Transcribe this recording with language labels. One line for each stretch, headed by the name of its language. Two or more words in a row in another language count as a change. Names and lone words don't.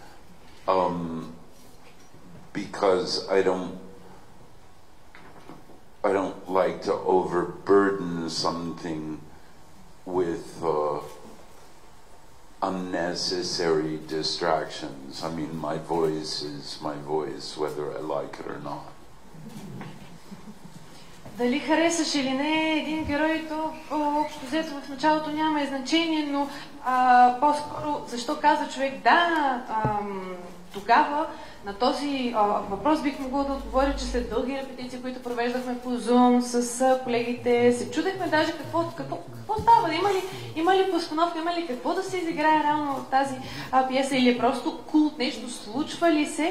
English: Because I don't like to overburden something with unnecessary distractions. I mean, my voice is my voice, whether I like it or not.
Bulgarian: Дали харесаш или не един герой, то общо взето в началото няма значение, но по-скоро защо каза човек да, тогава на този въпрос бих могла да отговоря, че след дълги репетиции, които провеждахме по Zoom с колегите, се чудехме даже какво става, има ли постановка, има ли какво да се изиграе реално в тази пиеса, или е просто култ, нещо случва ли се.